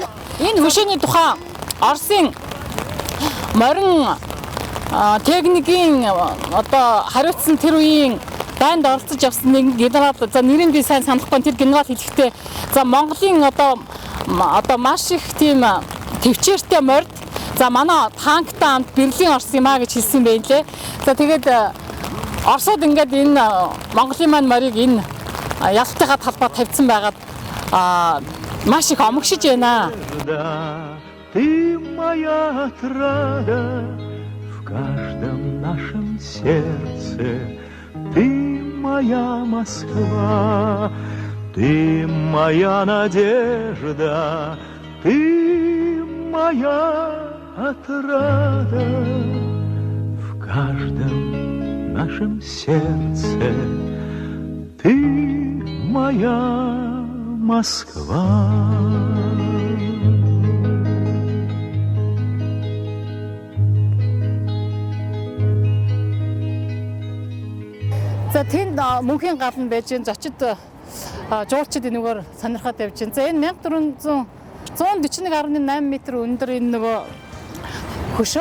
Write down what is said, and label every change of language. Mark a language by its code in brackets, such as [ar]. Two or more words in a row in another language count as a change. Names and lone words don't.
[mn] Энэ хөшөөний тухай Оросын морин техникийн одоо хариуцсан тэр үеийн дайнд оролцож явсан нэг генерал за нэрийг би сайн санахгүй тэр генерал хэлэхдээ за Монголын одоо маш их тийм төвчээртэй морд за манай танктай хамт Берлин орсон юм а гэж хэлсэн байлээ. За тэгээд Оросууд ингээд энэ Монголын маань морийг энэ ялалтынхаа талбай тавьсан байгаад маш их омогшиж байна. [ru] Ты моя отрада в каждом нашем сердце. Ты моя Москва, ты моя надежда, ты моя отрада в каждом нашем сердце. Ты моя Москва. [mn] За тэнд мөнхийн гал нь байж гэн зочид жуулчид энэгээр сонирхоод явж байна. За энэ 141.8 м өндөр энэ нөгөө хөшөө.